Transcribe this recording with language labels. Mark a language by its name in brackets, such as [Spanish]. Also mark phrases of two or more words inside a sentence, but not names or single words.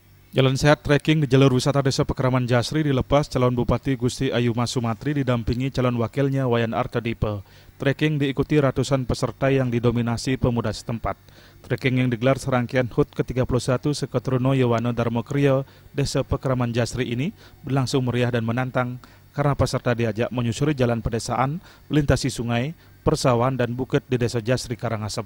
[Indonesian] Jalan sehat trekking di jalur wisata Desa Pekraman Jasri dilepas calon Bupati Gusti Ayu Mas Sumatri didampingi calon wakilnya Wayan Artadipe. Trekking diikuti ratusan peserta yang didominasi pemuda setempat. Trekking yang digelar serangkaian HUT ke-31 Sekotruno Yowano Darmokrio Desa Pekraman Jasri ini berlangsung meriah dan menantang karena peserta diajak menyusuri jalan pedesaan, melintasi sungai, persawahan dan bukit di Desa Jasri Karangasem.